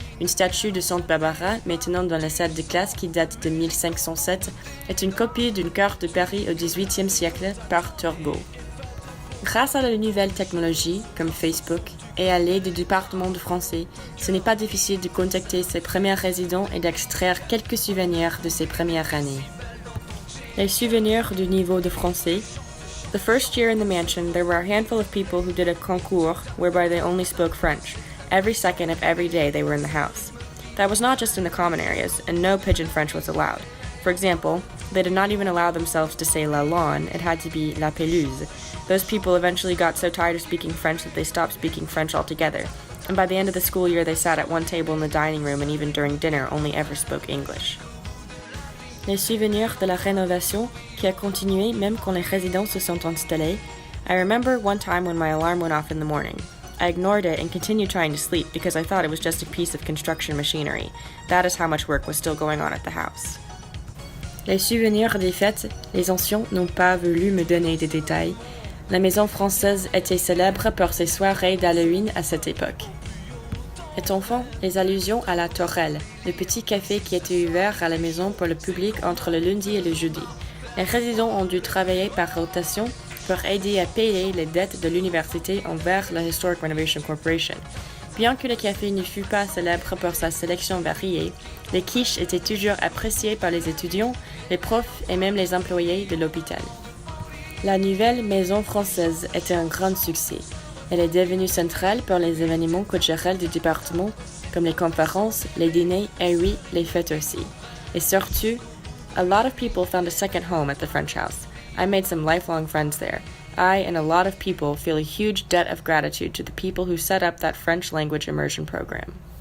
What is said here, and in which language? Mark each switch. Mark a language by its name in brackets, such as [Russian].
[French] Une statue de Sainte Barbara, maintenant dans la salle de classe qui date de 1507, est une copie d'une carte de Paris au XVIIIe siècle par Turgot. Grâce à la nouvelle technologie, comme Facebook, et à l'aide du département de français, ce n'est pas difficile de contacter ses premiers résidents et d'extraire quelques souvenirs de ces premières années. Les souvenirs du niveau de français. [English] The first year in the mansion, there were a handful of people who did a concours whereby they only spoke French. Every second of every day they were in the house. That was not just in the common areas, and no pidgin French was allowed. For example, they did not even allow themselves to say la lawn, it had to be [French] la pelouse. [English] Those people eventually got so tired of speaking French that they stopped speaking French altogether, and by the end of the school year they sat at one table in the dining room and even during dinner only ever spoke English. [French] Les souvenirs de la rénovation qui a continué même quand les résidents se sont installés. [English] I remember one time when my alarm went off in the morning. I ignored it and continued trying to sleep because I thought it was just a piece of construction machinery. That is how much work was still going on at the house. [French] Les souvenirs des fêtes, les anciens n'ont pas voulu me donner des détails. La maison française était célèbre pour ses soirées d'Halloween à cette époque. Et enfin, les allusions à la Tourelle, le petit café qui était ouvert à la maison pour le public entre le lundi et le jeudi. Les résidents ont dû travailler par rotation pour aider à payer les dettes de l'université envers la Historic Renovation Corporation. Bien que le café ne fût pas célèbre pour sa sélection variée, les quiches étaient toujours appréciées par les étudiants, les profs et même les employés de l'hôpital. La nouvelle maison française était un grand succès. Elle est devenue centrale pour les événements culturels du département, comme les conférences, les dîners et oui, les fêtes aussi. Et surtout, [English] a lot of people found a second home at the French house. I made some lifelong friends there. I and a lot of people feel a huge debt of gratitude to the people who set up that French language immersion program.